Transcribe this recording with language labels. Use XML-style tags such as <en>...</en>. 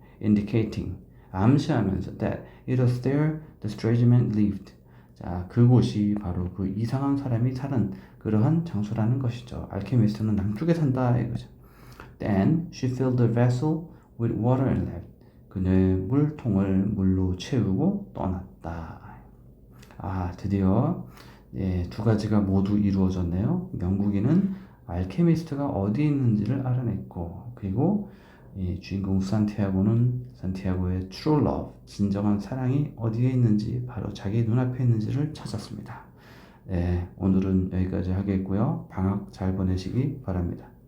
<en>Indicating,</en> <ko>암시하면서</ko> <en>that it was there the strange man lived.</en> <ko>자, 그곳이 바로 그 이상한 사람이 사는 그러한 장소라는 것이죠. 알케미스트는 남쪽에 산다 이거죠.</ko> <en>Then she filled the vessel with water and left.</en> <ko>그녀의 물통을 물로 채우고 떠났다. 드디어 두 가지가 모두 이루어졌네요. 영국인은 알케미스트가 어디 있는지를 알아냈고, 그리고 주인공 산티아고의 true love, 진정한 사랑이 어디에 있는지 바로 자기 눈앞에 있는지를 찾았습니다. 오늘은 여기까지 하겠고요. 방학 잘 보내시기 바랍니다.</ko>